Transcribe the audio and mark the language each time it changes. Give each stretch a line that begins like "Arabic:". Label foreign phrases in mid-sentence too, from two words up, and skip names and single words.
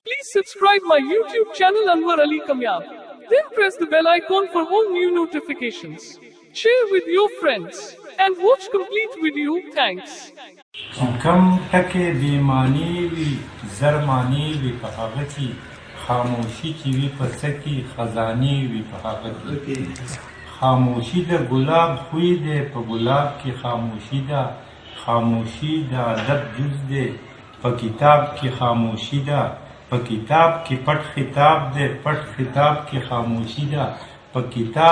English: Please subscribe my YouTube channel Anwar Ali Kamyab. Then press the bell icon for all new notifications. Share with your friends and watch complete video. Thanks.
Pashto: کم ټکي بېماني وي زرماني وي په هغه کې خاموشي چې وي په څه کې خزانې وي په هغه کې خاموشي د ګلاب خوی دی په ګلاب کې خاموشي ده خاموشي د ادب جز دی په کتاب کې خاموشي ده په کتاب کې پټ خطاب دی پټ خطاب کې خاموشي ده په کتاب